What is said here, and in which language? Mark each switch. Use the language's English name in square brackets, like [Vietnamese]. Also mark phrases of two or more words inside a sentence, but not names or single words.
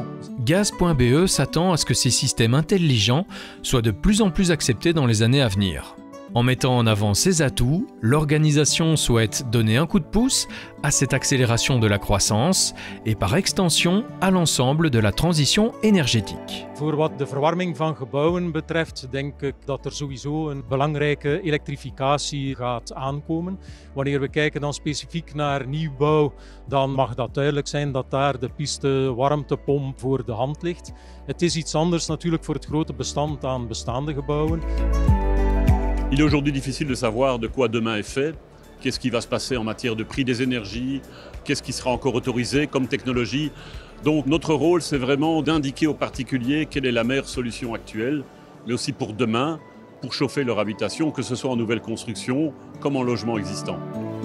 [French] Gaz.be s'attend à ce que ces systèmes intelligents soient de plus en plus acceptés dans les années à venir. En mettant en avant ces atouts, l'organisation souhaite donner un coup de pouce à cette accélération de la croissance et par extension à l'ensemble de la transition énergétique. [Dutch] Voor wat de verwarming van gebouwen betreft, denk ik dat er sowieso een belangrijke elektrificatie gaat aankomen. Wanneer we kijken dan specifiek naar nieuwbouw, dan mag dat duidelijk zijn dat daar de piste warmtepomp voor de hand ligt. Het is iets anders natuurlijk voor het grote bestand aan bestaande gebouwen. [French] Il est aujourd'hui difficile de savoir de quoi demain est fait, qu'est-ce qui va se passer en matière de prix des énergies, qu'est-ce qui sera encore autorisé comme technologie. Donc notre rôle, c'est vraiment d'indiquer aux particuliers quelle est la meilleure solution actuelle, mais aussi pour demain, pour chauffer leur habitation, que ce soit en nouvelle construction comme en logement existant.